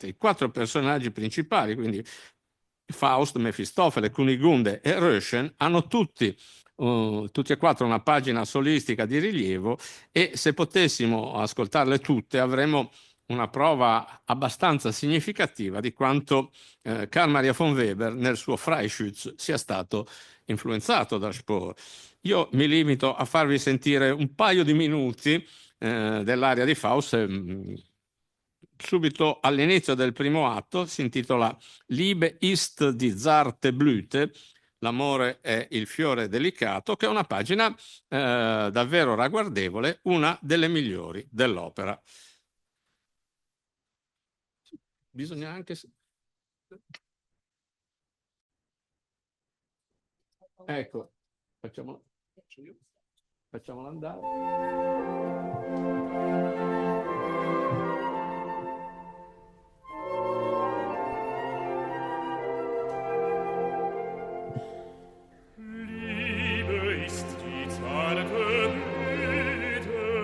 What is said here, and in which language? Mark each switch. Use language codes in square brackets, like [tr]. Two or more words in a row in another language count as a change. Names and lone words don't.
[it] I 4 personaggi principali, quindi Faust, Mefistofele, Cunigunde e Röschen, hanno tutti e 4 una pagina solistica di rilievo e se potessimo ascoltarle tutte avremmo una prova abbastanza significativa di quanto Carl Maria von Weber nel suo Freischütz sia stato influenzato da Spohr. Io mi limito a farvi sentire un paio di minuti dell'aria di Faust. Subito all'inizio del primo atto si intitola Liebe ist die zarte Blüte, l'amore è il fiore delicato, che è una pagina davvero ragguardevole, una delle migliori dell'opera. Bisogna anche... Ecco, facciamolo andare. [de] Liebe ist die zarte Blüte,